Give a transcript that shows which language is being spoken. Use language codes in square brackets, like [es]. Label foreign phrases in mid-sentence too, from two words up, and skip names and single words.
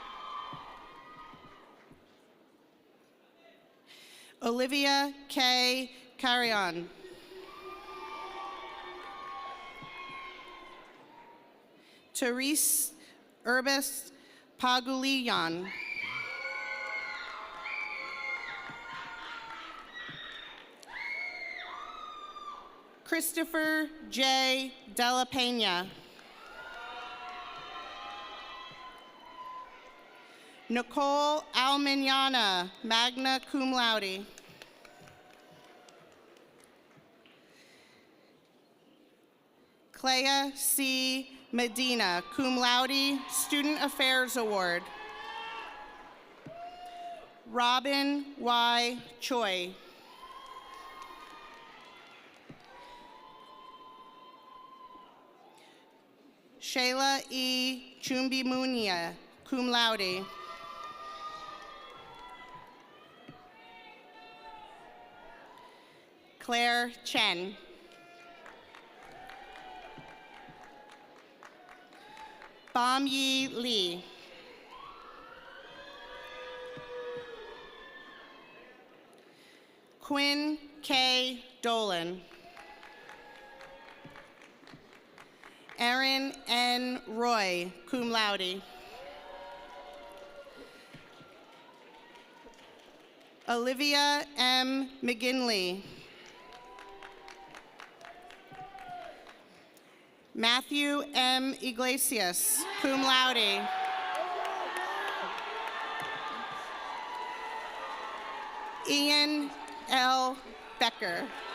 [en] Olivia K. Carrion. Therese Urbis Pagulian. Christopher J. Della Pena. [la] Nicole Almignana, magna cum laude. [en] Clea C. [la] Medina, cum laude, [en] Student Affairs Award. Robin Y. Choi. Shayla E. [la] Chumbimunia, cum laude. [en] Claire Chen. Bam Yi Lee. Quinn K. Dolan. Erin N. Roy, [la] cum laude. Olivia M. [en] McGinley. Matthew M. Iglesias, [la] cum laude. [en] Ian L. Becker.